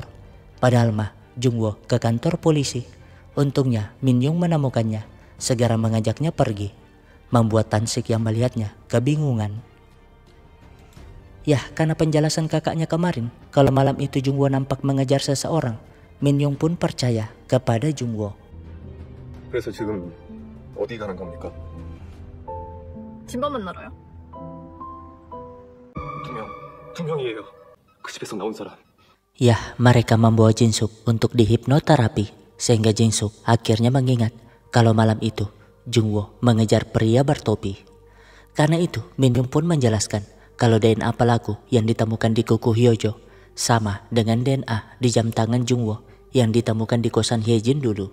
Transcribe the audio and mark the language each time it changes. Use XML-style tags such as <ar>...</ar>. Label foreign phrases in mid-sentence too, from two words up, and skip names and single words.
<id>Padahal mah, Jungwoo ke kantor polisi. Untungnya, Min Young menemukannya, segera mengajaknya pergi, membuat Tansik yang melihatnya kebingungan. Ya, karena penjelasan kakaknya kemarin, kalau malam itu Jungwoo nampak mengejar seseorang, Min Young pun percaya kepada Jungwoo.</id> <ko>그래서 지금 어디 가는 겁니까? 진범 만나러요. 두 명이에요. 그 집에서 나온 사람.</ko> <id>Ya, mereka membawa Jin Suk untuk dihipnoterapi, sehingga Jin Suk akhirnya mengingat kalau malam itu Jungwoo mengejar pria bertopi. Karena itu, Min Young pun menjelaskan kalau DNA pelaku yang ditemukan di kuku Hyojo sama dengan DNA di jam tangan Jungwoo yang ditemukan di kosan Hyejin dulu.</id>